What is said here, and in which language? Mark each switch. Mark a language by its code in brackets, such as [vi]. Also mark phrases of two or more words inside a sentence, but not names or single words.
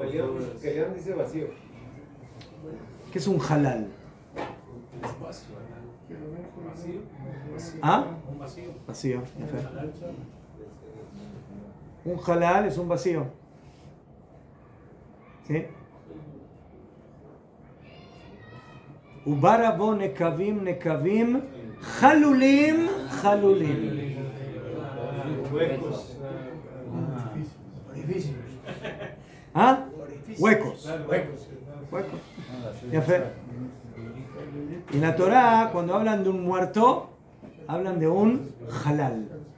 [es] Kellyan dice vacío. ¿Qué es un halal? ¿Ah? Vacío. Un halal es un vacío. ¿Sí? [he] וברא בו נקבים נקבים חלולים חלולים. [es] ¿Ah? Huecos. Huecos. Ya fe. Y en la Torah, cuando hablan de un muerto, hablan de un halal.